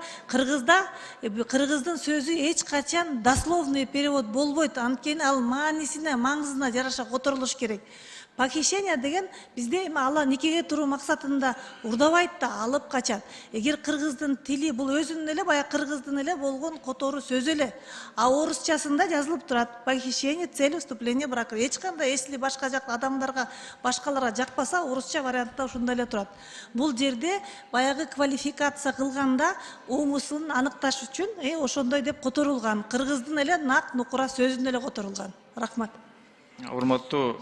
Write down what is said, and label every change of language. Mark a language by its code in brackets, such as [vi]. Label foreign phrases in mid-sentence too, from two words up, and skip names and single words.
[ky] Кыргыздын сөзү эч качан [ru] дословный перевод [ky] болбойт, анткени ал маанисине, маңызына жараша которулуш керек. Похищение деген бизде ала никеге туруу максатында урдабайт да, алып качат. Эгер кыргыздын тили бул өзүнүн эле баягы кыргыздын эле болгон которуу сөзү эле. А орусчасында жазылып турат: [ru] похищение целью вступления в брак. [ky] Эч кандай, если башка жак адамдарга, башкаларга жакпаса, орусча вариантта ушундай эле турат. Бул жерде баягы квалификация кылганда умысылын аныкташ үчүн ошондой деп которулган. Кыргыздын эле нак нукура сөзүнөн эле которулган. Рахмат. Урматтуу